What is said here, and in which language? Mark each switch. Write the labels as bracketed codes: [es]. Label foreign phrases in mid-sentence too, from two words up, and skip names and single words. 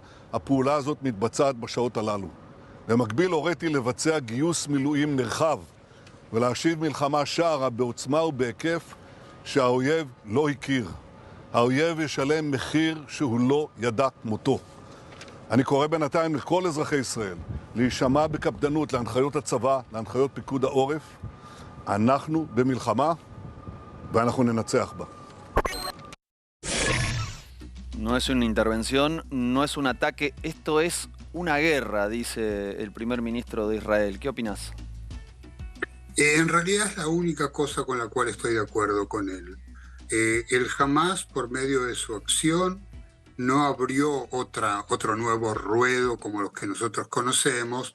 [he] הפעולה הזאת מתבצעת בשעות הללו. במקביל הוריתי לבצע גיוס מילואים נרחב ולהשיב מלחמה שערה בעוצמה ובהיקף שהאויב לא הכיר. האויב ישלם מחיר שהוא לא ידע כמותו. אני קורא בינתיים לכל אזרחי ישראל להישמע בקפדנות להנחיות הצבא, להנחיות פיקוד העורף. אנחנו במלחמה ואנחנו ננצח בה. [es] No es una intervención, no es un ataque, esto es una guerra, dice el primer ministro de Israel. ¿Qué opinas? En realidad es la única cosa con la cual estoy de acuerdo con él. El Hamas, por medio de su acción, no abrió otro nuevo ruedo como los que nosotros conocemos.